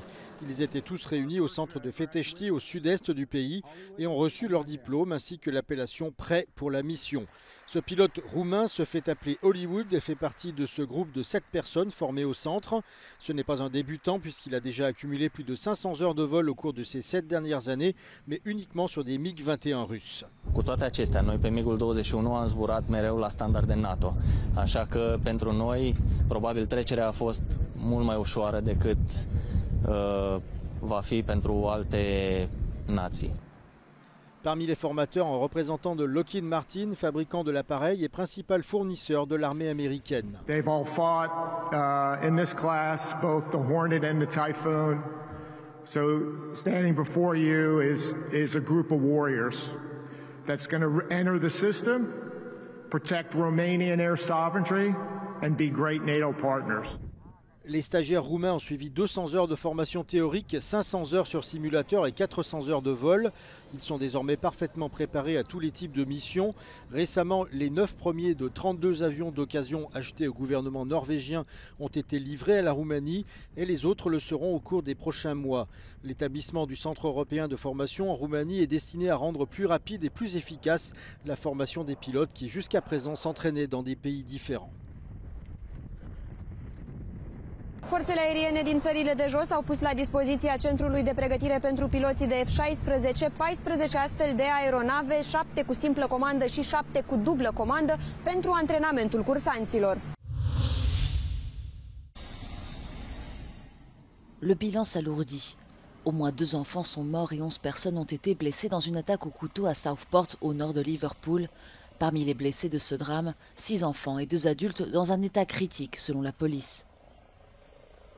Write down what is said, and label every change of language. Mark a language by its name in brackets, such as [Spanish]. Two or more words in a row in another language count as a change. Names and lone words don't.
[French] Ils étaient tous réunis au centre de Fetești au sud-est du pays et ont reçu leur diplôme ainsi que l'appellation prêt pour la mission. Ce pilote roumain se fait appeler Hollywood et fait partie de ce groupe de 7 personnes formées au centre. Ce n'est pas un débutant puisqu'il a déjà accumulé plus de 500 heures de vol au cours de ces 7 dernières années, mais uniquement sur des MiG-21 russes. [Romanian] Cu toate acestea, noi pe MiG-ul 21 am zburat mereu la standarde NATO, așa că pentru noi probabil trecerea a fost mult mai ușoară decât va fi pentru alte nații. [French] Parmi les formateurs, un représentant de Lockheed Martin, fabricant de l'appareil et principal fournisseur de l'armée américaine. [English] They've all fought in this class, both the Hornet and the Typhoon. So standing before you is a group of warriors that's going to enter the system, protect Romanian air sovereignty, and be great NATO partners. [French] Les stagiaires roumains ont suivi 200 heures de formation théorique, 500 heures sur simulateur et 400 heures de vol. Ils sont désormais parfaitement préparés à tous les types de missions. Récemment, les 9 premiers de 32 avions d'occasion achetés au gouvernement norvégien ont été livrés à la Roumanie et les autres le seront au cours des prochains mois. L'établissement du Centre européen de formation en Roumanie est destiné à rendre plus rapide et plus efficace la formation des pilotes qui jusqu'à présent s'entraînaient dans des pays différents. [Romanian] Forțele aeriene din țările de jos au pus la dispoziția Centrului de Pregătire pentru Piloții de F-16 14 astfel de aeronave, 7 cu simplă comandă și 7 cu dublă comandă pentru antrenamentul cursanților. [French] Le bilan s'alourdit. Au moins 2 enfants sont morts et 11 personnes ont été blessées dans une attaque au couteau à Southport, au nord de Liverpool. Parmi les blessés de ce drame, 6 enfants et 2 adultes dans un état critique selon la police.